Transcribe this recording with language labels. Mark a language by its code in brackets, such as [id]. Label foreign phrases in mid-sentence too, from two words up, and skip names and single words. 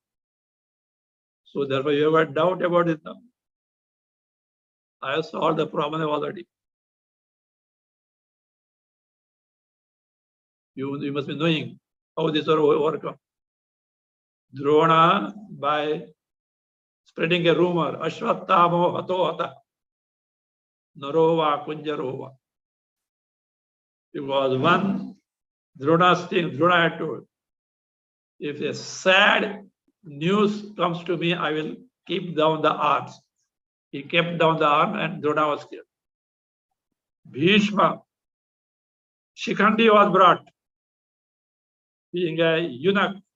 [en] So therefore, you have a doubt about it now. I have solved the problem already. You must be knowing how this are overcome. Drona, by spreading a rumor, [sa] अश्वत्थामा हतो हतः नरो वा कुञ्जरो वा. [en] It was one Drona's thing. Drona had told, if a sad news comes to me, I will keep down the arms. He kept down the arm and Drona was killed. Bhishma, Shikhandi was brought, being a eunuch.